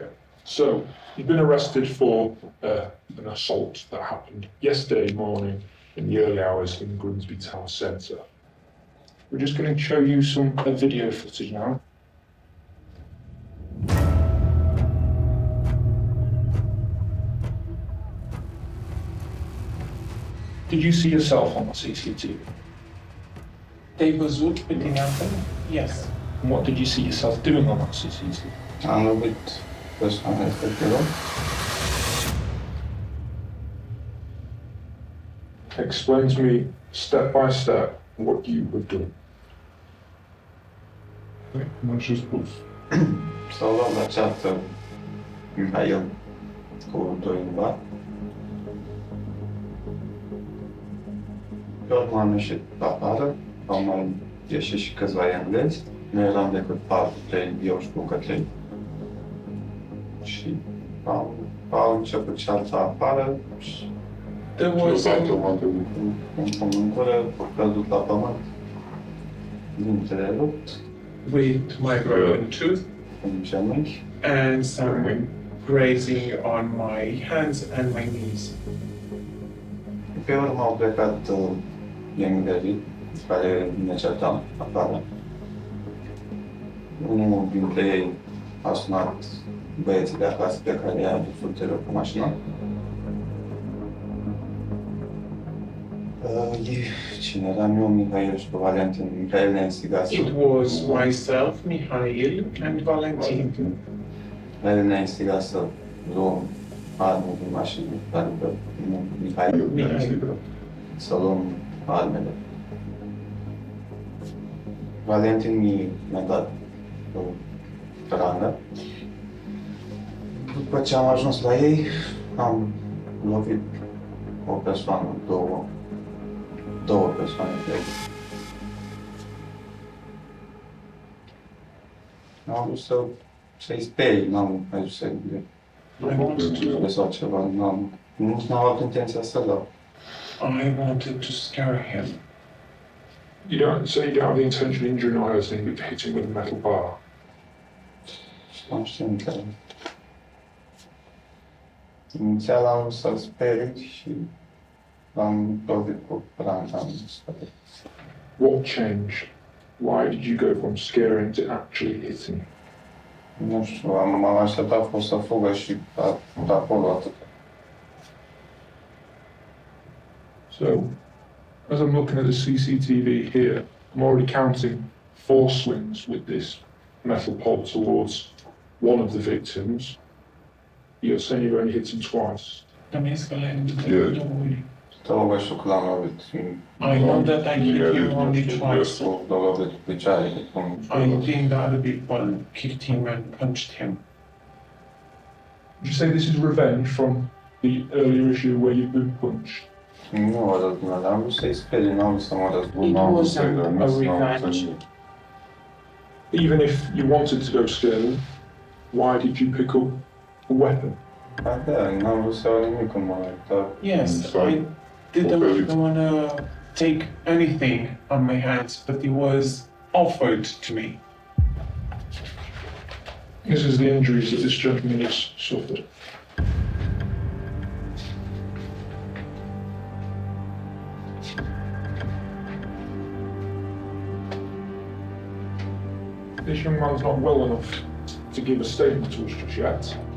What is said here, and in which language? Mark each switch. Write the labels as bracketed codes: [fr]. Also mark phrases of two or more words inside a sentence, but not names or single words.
[en] So, you've been arrested for an assault that happened yesterday morning in the early hours in Grimsby Town Centre. We're just going to show you some video footage now. Did you see yourself on the CCTV? [ro] Te-ai văzut pe tine acolo? [en] Yes. And what did you see yourself doing on that CCTV? [ro] Am lovit persoana respectivă. [en] Explain to me, step by step, what you have done. [ro] Cum și spus? S-au luat la ceartă Mihail cu doi în bar. Pe urmă am ieșit afară Au mai ieșit și câțiva englezi. Nu eram decât 4-3, eu și cu Cătălin. Și au început cearta afară și în gură, căzut la pământ. Dintele rupt. [en] With my broken tooth and some grazing on my hands and my knees. [ro] Pe urmă au plecat englezii care ne certam afară. Unul dintre ei a sunat băieții de acasă pe care i-a adus ulterior cu mașina. Cine eram eu, Mihail și Valentin. Mihail ne instigase. [en] It was myself, Mihail, and Valentin. [ro] Mihail ne instigase să luăm arme din mașină, adică Mihail să luăm armele. Valentin mi-a dat o rangă. După ce am ajuns la ei, am lovit o persoană, două persoane, cred. N-am vrut să-i sperii, n-am vrut să-i sau ceva, n-am avut intenția să dau. [en] I wanted to scare him. You don't have the intention of injuring or hurting him, but hit him with a metal bar. [ro] Conștient că inițial am vrut să-l sperii și am lovit cu ranga. [en] What changed? Why did you go from scaring to actually hitting? [ro] Nu știu, m-am așteptat fost să fugă și acolo atât. [en] So, as I'm looking at the CCTV here, I'm already counting 4 swings with this metal pole towards one of the victims. You're saying you've only hit him twice? I know that I hit him only twice. I think the other people kicked him and punched him. Would you say this is revenge from the earlier issue where you've been punched? [ro] Nu, am vrut să-i sperii, n-am vrut să mă răzbun. [en] It wasn't a revenge. Even if you wanted to go scare them, why did you pick up a weapon? [ro] N-am vrut să iau nimic în mână, dar... [en] Yes, I didn't want to take anything on my hands, but it was offered to me. This is the injuries that this gentleman has suffered. This young man's not well enough to give a statement to us just yet.